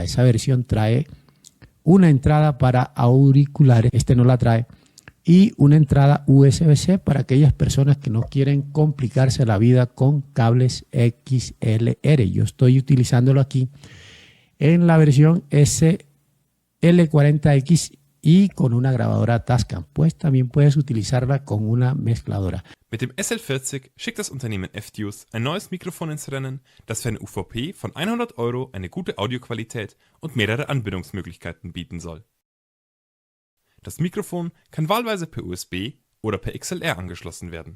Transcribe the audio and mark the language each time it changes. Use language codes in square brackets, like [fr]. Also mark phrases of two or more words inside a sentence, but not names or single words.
[es] Esa versión trae una entrada para auriculares, este no la trae, y una entrada USB-C para aquellas personas que no quieren complicarse la vida con cables XLR. Yo estoy utilizándolo aquí en la versión SL40X y con una grabadora Tascam, pues también puedes utilizarla con una mezcladora. [de] Mit dem SL40 schickt das Unternehmen FDUCE ein neues Mikrofon ins Rennen, das für eine UVP von 100 € eine gute Audioqualität und mehrere Anbindungsmöglichkeiten bieten soll. Das Mikrofon kann wahlweise per USB oder per XLR angeschlossen werden.